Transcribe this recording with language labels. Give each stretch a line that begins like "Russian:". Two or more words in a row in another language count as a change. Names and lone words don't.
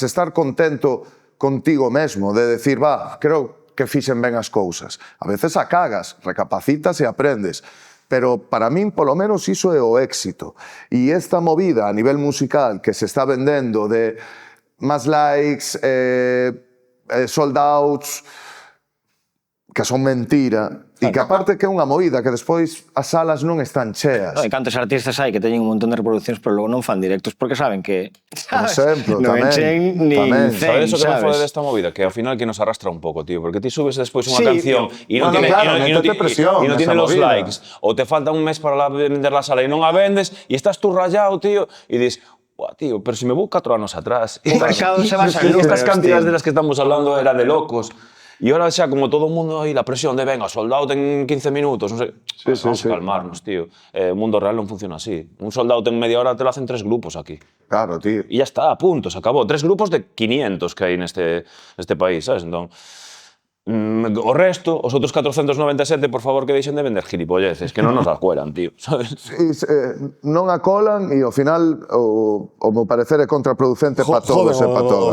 Galician: Estar contento contigo mesmo, de decir, creo que fixen ben as cousas. A veces a cagas, recapacitas e aprendes. Pero para min, polo menos, iso é o éxito. E esta movida a nivel musical que se está vendendo de máis
English: likes, sold outs,
Galician: que son mentira, e que aparte que é unha movida, que despois as salas non están cheas. E cantos artistas hai que teñen un montón de reproduccións pero logo non fan directos porque saben que Por exemplo, non enchen nin 100, ¿Sabes o que me sabes? fode desta movida? Que ao final que nos arrastra un pouco, tío, porque ti subes despois unha Sí, canción e non bueno,
Spanish: tiene
Galician: claro, e non
Spanish: métete presión tiene
Galician: nesa
Spanish: los
Galician: movida. likes, ou te falta un mes para vender
Spanish: la sala
Galician: e non a vendes e estás tú rayado, tío, e dis, buah, tío, pero si me vou 4 anos atrás. O mercado se basa en
Spanish: Estas
Galician: números,
Spanish: cantidades
Galician: tío.
Spanish: de las que estamos hablando era de locos. E ahora
Galician: xa como todo o mundo aí
Spanish: la presión de venga,
English: sold out
Galician: en 15 minutos, non sei.
Spanish: Vamos a calmarnos, tío.
Galician: O mundo real non funciona así. Un
English: sold out
Galician: en media hora
Spanish: te lo hacen
Galician: 3 grupos aquí. Claro, tío. E ya está, a punto, se acabó. 3 grupos de 500 que hai neste país, sabes? Entón, O resto, os outros 497, por favor, que deixen de vender gilipolleces, que non nos as cuelan, tío, sabes? Non a colan e ao final o meu parecer é contraproducente para todos e para todas.